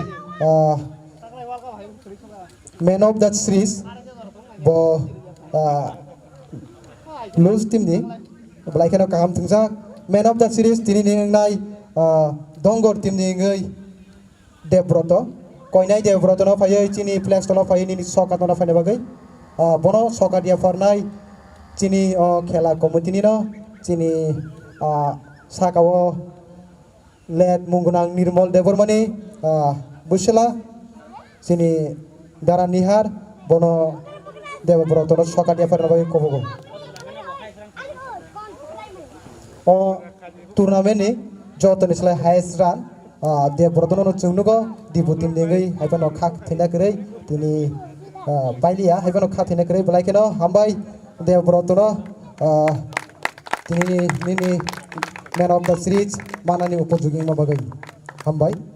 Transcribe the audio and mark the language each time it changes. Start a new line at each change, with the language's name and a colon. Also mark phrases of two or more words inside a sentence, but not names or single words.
English: man of that series
Kok Borok: bo lose team ni belai kena kaham tungsa
English: man of that series
Kok Borok: tini nai Dongor team ni ngai Debroto koinai Debroto no phai Cini flex no phai ni sokat no phai bagai bono sokat dia farnai Cini khela community no Cini sakawo let munggunang Nirmal Debormani busela sini dara nihar bono Debortono sokadia farnabai kobogo o tournament ni joto nisla
English: highest run
Kok Borok: Debortono chungnugo dibutim dengai haibano khak thina krei tini bailia haibano khak thina krei balaikeno hambai Debortono tini nini
English: man of the series
Kok Borok: manani upojogi mabagai hambai